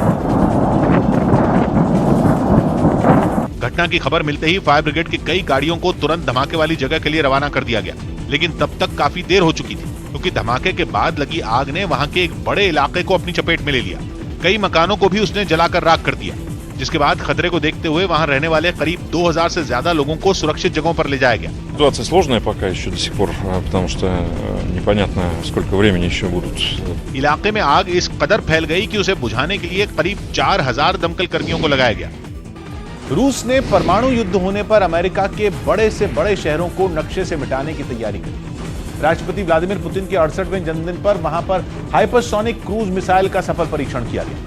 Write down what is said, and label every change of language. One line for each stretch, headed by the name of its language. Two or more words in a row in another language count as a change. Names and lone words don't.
Hindi: घटना की खबर मिलते ही
English: fire brigade
Hindi: की कई गाड़ियों को तुरंत धमाके वाली जगह के लिए रवाना कर दिया गया, लेकिन तब तक काफी देर हो चुकी थी क्योंकि धमाके के बाद लगी आग ने वहां के एक बड़े इलाके को अपनी चपेट में ले लिया। कई मकानों को भी उसने जलाकर राख कर दिया, जिसके बाद खतरे को देखते हुए वहां रहने वाले करीब 2000 से ज्यादा लोगों को सुरक्षित जगहों पर ले जाया गया।
Russian: Ситуация сложная пока еще до сих пор, потому что непонятно, сколько времени еще будут.
Hindi: इलाके में आग इस कदर फैल गई कि उसे बुझाने के लिए करीब 4000 दमकल कर्मियों को लगाया गया। रूस ने परमाणु युद्ध होने पर अमेरिका के बड़े से बड़े शहरों को नक्शे से मिटाने की तैयारी की। राष्ट्रपति व्लादिमीर पुतिन के 68वें जन्मदिन पर वहां पर
English: hypersonic cruise missile
Hindi: का सफल परीक्षण किया गया,